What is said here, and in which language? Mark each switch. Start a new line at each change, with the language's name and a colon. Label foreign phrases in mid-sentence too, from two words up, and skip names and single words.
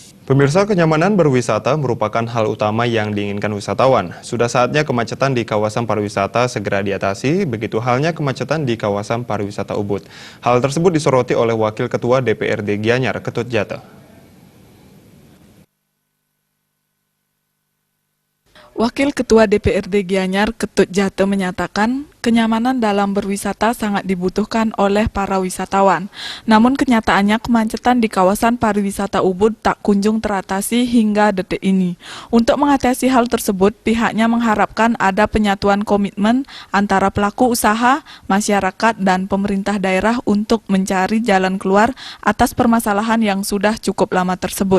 Indonesian: Pemirsa, kenyamanan berwisata merupakan hal utama yang diinginkan wisatawan. Sudah saatnya kemacetan di kawasan pariwisata segera diatasi, begitu halnya kemacetan di kawasan pariwisata Ubud. Hal tersebut disoroti oleh Wakil Ketua DPRD Gianyar, Ketut Jate. Wakil Ketua DPRD Gianyar, Ketut Jate menyatakan, kenyamanan dalam berwisata sangat dibutuhkan oleh para wisatawan. Namun kenyataannya kemacetan di kawasan pariwisata Ubud tak kunjung teratasi hingga detik ini. Untuk mengatasi hal tersebut, pihaknya mengharapkan ada penyatuan komitmen antara pelaku usaha, masyarakat, dan pemerintah daerah untuk mencari jalan keluar atas permasalahan yang sudah cukup lama tersebut.